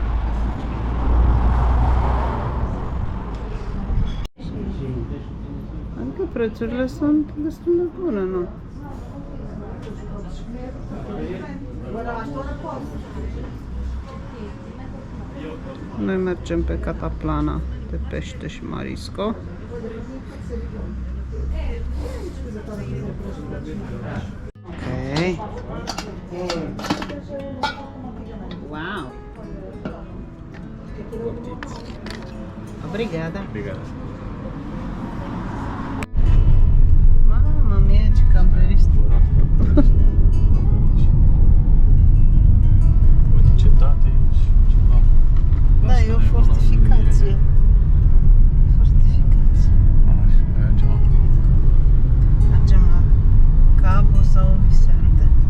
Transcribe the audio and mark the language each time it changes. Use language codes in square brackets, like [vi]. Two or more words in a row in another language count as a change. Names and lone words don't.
[ro] Adică prețurile sunt destul de bune, nu? Noi mergem pe Cataplana de pește și marisco. Ok. Wow. Obrigada. Obrigado. [it] Mamma mia, [ro] ce camperiști. Uite, cetate și ceva. Da, e o fortificație. Fortificație. Așa, mergem acolo. Mergem la Cabo sau Vicente.